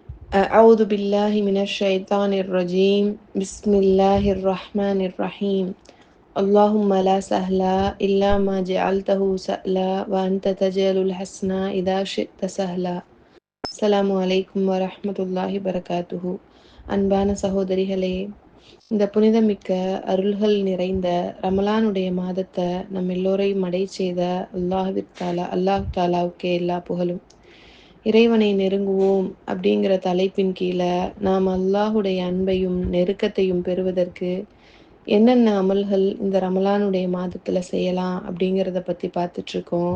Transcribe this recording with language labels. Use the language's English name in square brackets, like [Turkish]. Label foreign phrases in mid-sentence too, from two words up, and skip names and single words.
[Arabic] أعوذ بالله من الشيطان الرجيم بسم الله الرحمن الرحيم اللهم لا سهل إلا ما جعلته سهلا وأنت تجعل الحسن إذا شئت سهلا. السلام عليكم ورحمة الله وبركاته. [Tamil] அன்பான சகோதரிகளே, இந்த புனிதமிக்க அருள்கள் நிறைந்த ரமலானுடைய மாதத்தை நம் எல்லோரையும் அடை செய்த அல்லாஹ் தாலாவுக்கே எல்லா புகழும். இறைவனை நெருங்குவோம் அப்படிங்கிற தலைப்பின் கீழே நாம் அல்லாஹுடைய அன்பையும் நெருக்கத்தையும் பெறுவதற்கு என்னென்ன அமல்கள் இந்த ரமலானுடைய மாதத்தில் செய்யலாம் அப்படிங்கிறத பற்றி பார்த்துட்ருக்கோம்.